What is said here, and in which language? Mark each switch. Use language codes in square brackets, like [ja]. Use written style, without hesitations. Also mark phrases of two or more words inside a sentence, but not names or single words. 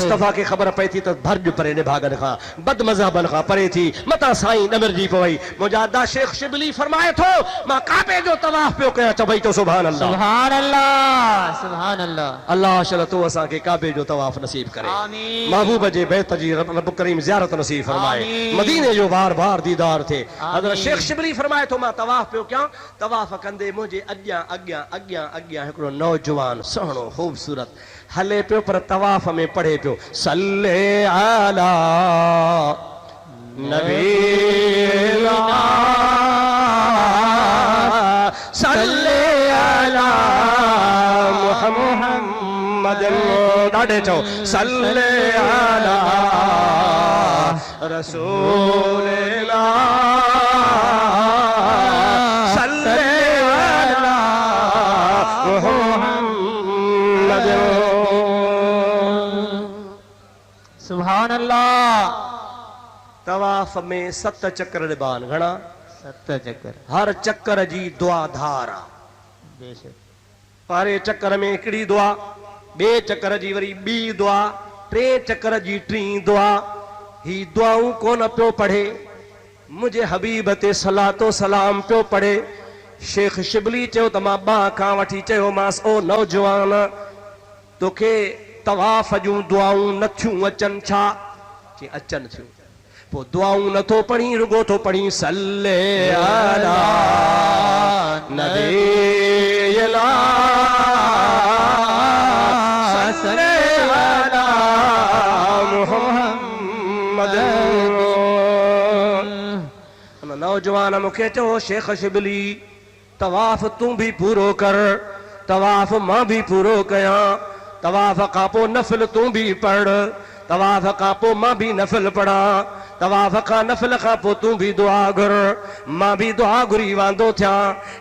[sd] मुस्तफ़ा खे ख़बर पए थी त भरज परे निभागन खां बद मज़हबन खां परे थी मता साईं ॾमिरजी पवई। मुंहिंजा अदा शेख शिबली फरमाए थो मां काबे जो तवाफ़ पियो कयां, चवई तो [ar] سبحان الله سبحان الله سبحان الله. [sd] अल्लाह शल तो असांखे काबे जो तवाफ़ नसीब करे, आमीन। महबूब जे बैत जी रब करीम ज़ियारत नसीब फरमाए, आमीन। मदीने जो बार बार दीदार थे। आमीन। हज़रत शेख शिबली फरमाए थो मां तवाफ़ पियो कयां, तवाफ़ कंदे मुंहिंजे अॻियां अॻियां अॻियां अॻियां हिकिड़ो नौजवान सुहिणो ख़ूबसूरत हले पियो, पर तवाफ़ में पढ़े पियो [ar] صل على نبينا صل على محمد. [sd] ॾाढे चओ [ar] صل على رسول الله صل على محمد. سبحان الله. [sd] तवाफ़ में 7 चक्कर ॾिबान, घणा? 7 चक्कर। हर चक्कर जी दुआ धार आहे। बेशक। पहिरें चक्कर में हिकिड़ी दुआ, ॿिए चक्कर जी वरी ॿी दुआ, 3 चक्कर जी 3 दुआ। ही दुआऊं कोन पियो पढ़े, मुंहिंजे हबीब ते सलातो सलाम पियो पढ़े। शेख शिबली चयो त मां बांह खां वठी चयोमांसि ओ नौजवान तोखे तवाफ़ जूं दुआऊं नथियूं अचनि छा? चई अचनि थियूं। पोइ दुआऊं नथो पढ़ी, रुगो थो पढ़ी [ar] صل على نبينا صل على محمد. [sd] नौजवान मूंखे चयो शेख शिबली तवाफ़ तूं बि पूरो कर, तवाफ़ मां बि पूरो कयां, तवाफ़ खां पोइ नफ़िल तूं बि पढ़, तवाफ़ खां पोइ मां बि नफ़िल पढ़ा, तवाफ़ खां नफ़िल खां पोइ तूं बि दुआ घुर, मां बि दुआ घुरी वांदो थियां।